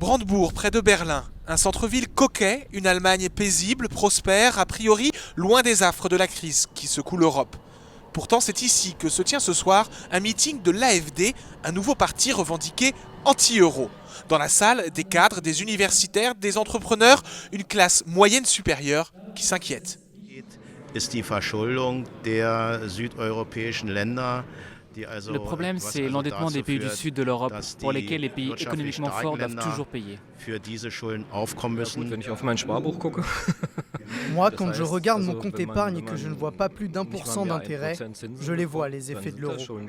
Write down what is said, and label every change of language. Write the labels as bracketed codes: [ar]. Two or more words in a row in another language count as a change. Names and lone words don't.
[fr] Brandebourg, près de Berlin. Un centre-ville coquet, une Allemagne paisible, prospère, a priori loin des affres de la crise qui secoue l'Europe. Pourtant, c'est ici que se tient ce soir un meeting de l'AfD, un nouveau parti revendiqué anti-euro. Dans la salle, des cadres, des universitaires, des entrepreneurs, une classe moyenne supérieure qui s'inquiète. [de] Ist die Verschuldung der südeuropäischen Länder. [fr] Le problème, c'est l'endettement des pays du sud de l'Europe, pour lesquels les pays économiquement forts doivent toujours payer. Moi, quand je regarde mon compte épargne et que je ne vois pas plus d'1% d'intérêt, je les vois, les effets de l'euro.